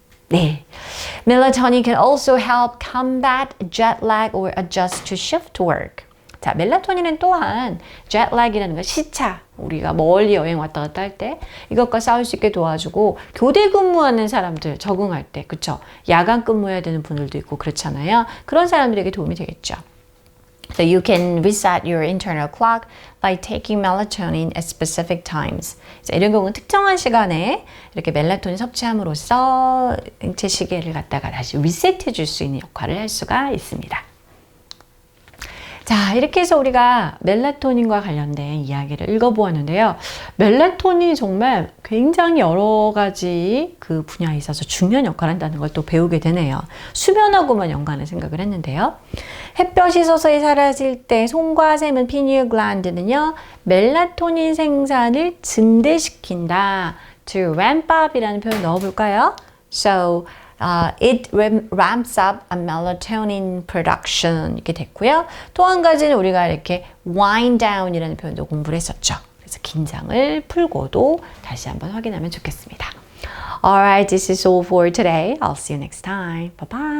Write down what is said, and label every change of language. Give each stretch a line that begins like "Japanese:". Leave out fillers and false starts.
Korean: 네,
English: Melatonin can also help combat jet lag or adjust to shift work.
Korean: 자, 멜라토닌은 또한 jetlag이라는 거, 시차, 우리가 멀리 여행 왔다 갔다 할 때 이것과 싸울 수 있게 도와주고, 교대 근무하는 사람들 적응할 때, 그쵸? 야간 근무해야 되는 분들도 있고 그렇잖아요. 그런 사람들에게 도움이 되겠죠.
English: So you can reset your internal clock by taking melatonin at specific times.
Korean: 자, 이런 경우는 특정한 시간에 이렇게 멜라토닌 섭취함으로써 인체 시계를 갖다가 다시 리셋해 줄 수 있는 역할을 할 수가 있습니다. 자, 이렇게 해서 우리가 멜라토닌과 관련된 이야기를 읽어보았는데요. 멜라토닌이 정말 굉장히 여러 가지 그 분야에 있어서 중요한 역할을 한다는 걸 또 배우게 되네요. 수면하고만 연관을 생각을 했는데요. 햇볕이 서서히 사라질 때 손과 샘은 피니얼 글랜드는요, 멜라토닌 생산을 증대시킨다.
English: To ramp up
Korean: 이라는 표현 넣어볼까요?
English: So, it ramps up a melatonin production
Korean: 이렇게 됐고요. 또 한 가지는 우리가 이렇게 wind down이라는 표현도 공부를 했었죠. 그래서 긴장을 풀고도 다시 한번 확인하면 좋겠습니다.
English: Alright, this is all for today. I'll see you next time. Bye bye.